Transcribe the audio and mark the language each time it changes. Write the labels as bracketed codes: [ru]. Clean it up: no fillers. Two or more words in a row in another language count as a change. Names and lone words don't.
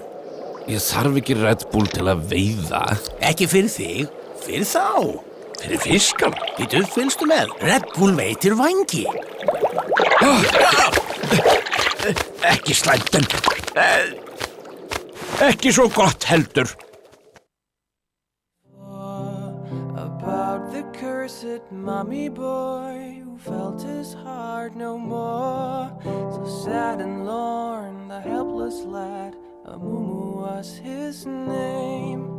[is] Ég þarf ekki Red Bull til að veiða. Ekki fyrir þig, fyrir þá. Fyrir fiskana? Býtu, fylgstu með. Red Bull veitir vangi. Ekki slæmt en ekki svo gott heldur. [en] About the cursed mommy boy who felt his heart no more. So sad and lorn, the helpless lad, Amumu was his name.